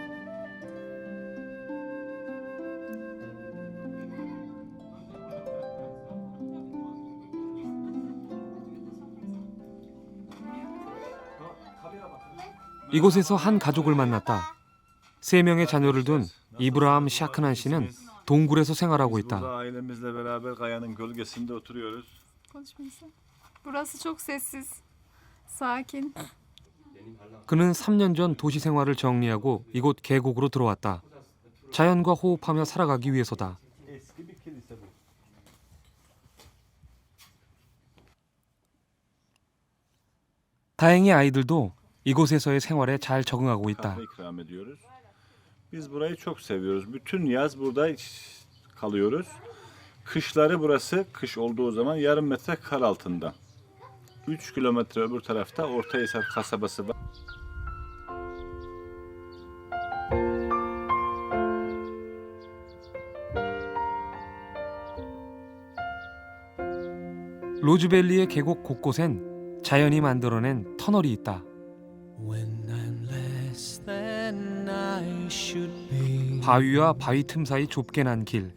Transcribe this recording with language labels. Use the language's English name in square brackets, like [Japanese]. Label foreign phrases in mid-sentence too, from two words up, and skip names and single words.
[Korean] 이곳에서 한 가족을 만났다. 3명의 자녀를 둔 이브라함 샤크난 씨는 동굴에서 생활하고 있다. [Turkish] Ailemizle beraber kayanın gölgesinde oturuyoruz. Burası çok sessiz, sakin. [Korean] 그는 3년 전 도시 생활을 정리하고 이곳 계곡으로 들어왔다. 자연과 호흡하며 살아가기 위해서다. 다행히 아이들도 이곳에서의 생활에 잘 적응하고 있다. [Turkish] Kahve ikram ediyoruz. Biz burayı çok seviyoruz. Bütün yaz burada kalıyoruz. Kışları burası, kış olduğu zaman yarım metre kar altında. 3 kilometre öbür tarafta Ortahisar kasabası var. [Korean] 로즈밸리의 계곡 곳곳엔 자연이 만들어낸 터널이 있다. 바위와 바위 틈 사이 좁게 난 길.